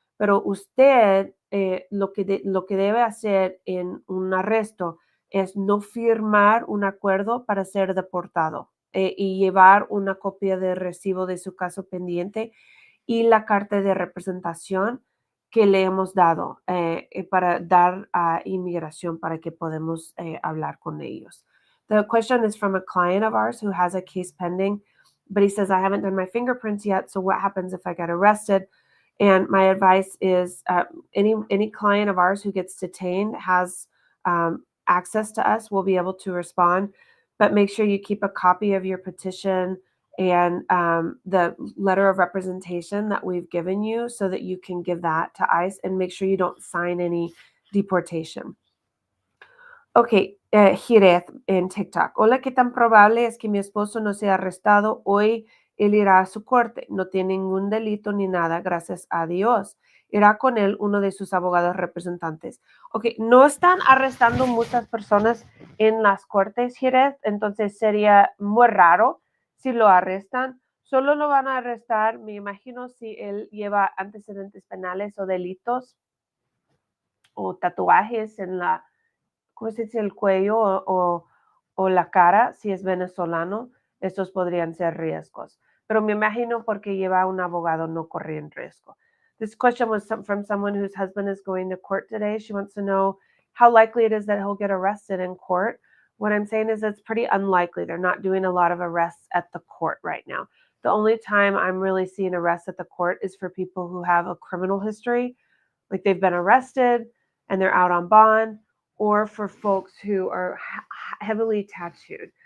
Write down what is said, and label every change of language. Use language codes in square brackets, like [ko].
[es] Pero usted, lo que debe hacer en un arresto es no firmar un acuerdo para ser deportado, y llevar una copia de recibo de su caso pendiente y la carta de representación que le hemos dado, para dar a inmigración, para que podamos hablar con ellos. [en] The question is from a client of ours who has a case pending, but he says, I haven't done my fingerprints yet, so what happens if I get arrested? And my advice is, any client of ours who gets detained has access to us. We'll be able to respond, but make sure you keep a copy of your petition and the letter of representation that we've given you, so that you can give that to ICE, and make sure you don't sign any deportation. [es] Ok, Jireth en TikTok. Hola, ¿qué tan probable es que mi esposo no sea arrestado? Hoy él irá a su corte. No tiene ningún delito ni nada, gracias a Dios. Irá con él uno de sus abogados representantes. Ok, no están arrestando muchas personas en las cortes, Jireth, entonces sería muy raro si lo arrestan. Solo lo van a arrestar, me imagino, si él lleva antecedentes penales o delitos o tatuajes en la, ¿cómo se dice?, el cuello o la cara. Si es venezolano, estos podrían ser riesgos. Pero me imagino porque lleva un abogado no corren riesgo. [en] This question was from someone whose husband is going to court today. She wants to know how likely it is that he'll get arrested in court. What I'm saying is it's pretty unlikely. They're not doing a lot of arrests at the court right now. The only time I'm really seeing arrests at the court is for people who have a criminal history, like they've been arrested and they're out on bond, or for folks who are heavily tattooed.